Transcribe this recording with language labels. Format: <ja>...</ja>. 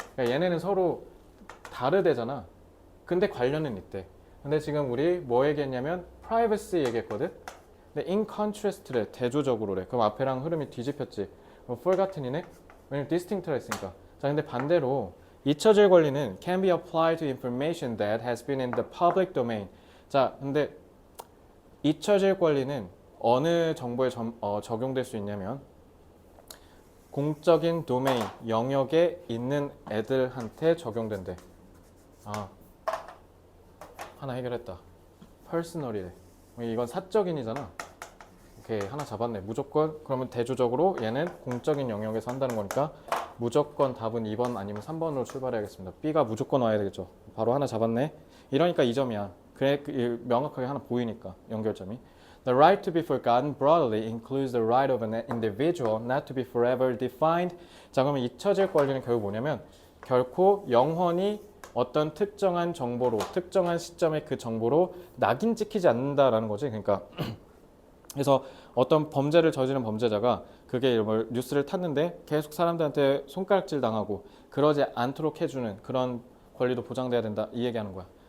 <ko>그러니까 얘네는 서로 다르대잖아. 근데 관련은 있대. 근데 지금 우리 뭐 얘기했냐면 privacy 얘기했거든. 근데</ko> <en>in contrast</en> <ko>래, 대조적으로래. 그럼 앞에랑 흐름이 뒤집혔지. for 같은 이네. 왜냐면 distinct라 했으니까. 자, 근데 반대로 잊혀질 권리는</ko> <en>can be applied to information that has been in the public domain.</en> <ko>자, 근데 잊혀질 권리는 어느 정보에 적용될 수 있냐면 공적인 도메인, 영역에 있는 애들한테 적용된대. 아, 하나 해결했다. 퍼스널이래. 이건 사적인이잖아. 오케이, 하나 잡았네. 무조건 그러면 대조적으로 얘는 공적인 영역에서 한다는 거니까 무조건 답은 2번 아니면 3번으로 출발해야겠습니다. B가 무조건 와야 되겠죠. 바로 하나 잡았네. 이러니까 2점이야. 그래, 명확하게 하나 보이니까 연결점이.</ko> <en>The right to be forgotten broadly includes the right of an individual not to be forever defined.</en> <ko>자, 그러면 잊혀질 권리는 결국 뭐냐면 결코 영원히 어떤 특정한 정보로, 특정한 시점의 그 정보로 낙인 찍히지 않는다라는 거지. 그러니까 그래서 어떤 범죄를 저지른 범죄자가 그게 뉴스를 탔는데 계속 사람들한테 손가락질 당하고 그러지 않도록 해주는 그런 권리도 보장돼야 된다, 이 얘기하는 거야.</ko>